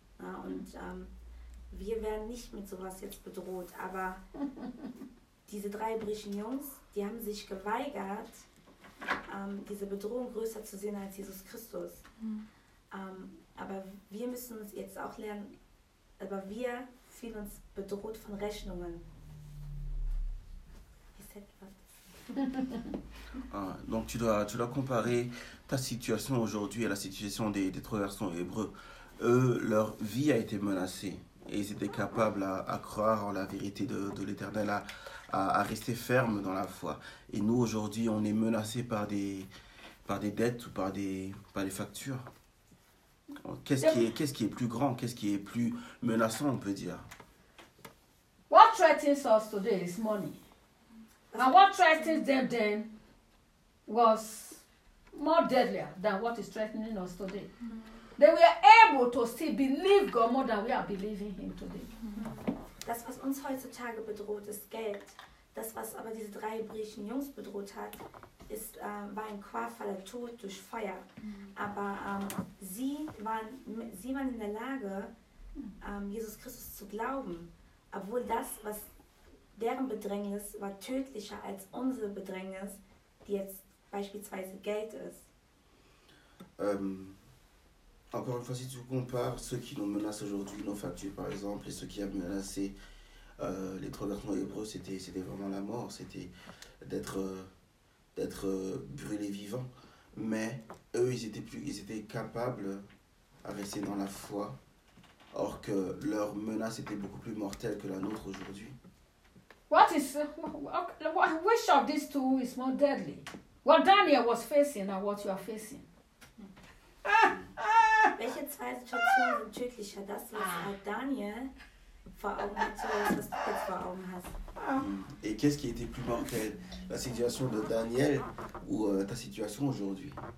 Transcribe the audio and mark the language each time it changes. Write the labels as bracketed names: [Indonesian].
[German] Ja, und wir werden nicht mit sowas jetzt bedroht, aber diese drei hebräischen Jungs, die haben sich geweigert, diese Bedrohung größer zu sehen als Jesus Christus. Mhm. Aber wir müssen uns jetzt auch lernen, aber wir fühlen uns bedroht von Rechnungen. [French] Ah, donc tu dois comparer ta situation aujourd'hui à la situation des trois garçons hébreux. Eux, leur vie a été menacée et ils étaient capables à croire en la vérité de l'Éternel, à rester ferme dans la foi. Et nous aujourd'hui, on est menacés par des dettes ou par des factures. Qu'est-ce qui est plus grand? Qu'est-ce qui est plus menaçant, on peut dire? [English] What threatens us today is money. And what threatens them then was more deadlier than what is threatening us today. They were able to still believe God more than we are believing Him today. [German] Das, was uns heutzutage bedroht, ist Geld. Das, was aber diese drei hebräischen Jungs bedroht hat, war ein qualvoller Tod durch Feuer. Aber sie waren in der Lage, Jesus Christus zu glauben, obwohl das, was deren Bedrängnis war tödlicher als unsere Bedrängnis, die jetzt beispielsweise Geld ist. [French] Encore une fois, si tu compares ceux qui nous menacent aujourd'hui, nos factures par exemple, et ceux qui ont menacé les trois garçons hébreux, c'était vraiment la mort, c'était d'être brûlés vivants. Mais eux, ils étaient capables à rester dans la foi, or que leur menace était beaucoup plus mortelle que la nôtre aujourd'hui. [English] Which of these two is more deadly? What Daniel was facing and what you are facing? [German] Welche zwei Situationen sind tödlicher? Das, was Daniel vor Augen hat, oder was du jetzt vor Augen hast? [French] Et qu'est-ce qui était plus mortel? La situation de Daniel ou ta situation aujourd'hui?